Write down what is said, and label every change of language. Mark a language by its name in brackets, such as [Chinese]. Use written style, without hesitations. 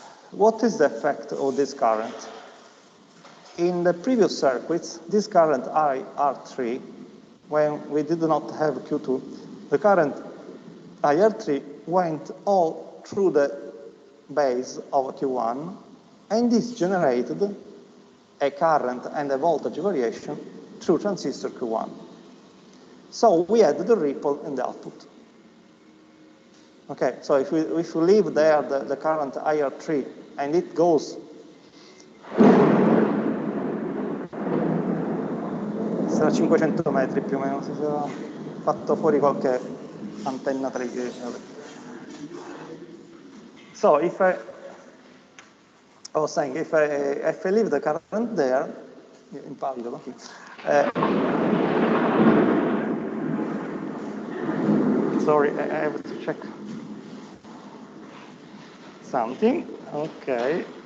[English] What is the effect of this current? In the previous circuits, this current IR3, when we did not have Q2, the current IR3 went all through the base of Q1, and this generated a current and a voltage variation through transistor Q1. So we had the ripple in the output. Okay, so if we leave there the current IR3 and it goes, [Italian] sarà 500 metri più o meno, si sarà fatto fuori qualche antenna televisiva. [English] So if I was saying, if I leave the current there, impavido, sorry, I have to check something. Okay.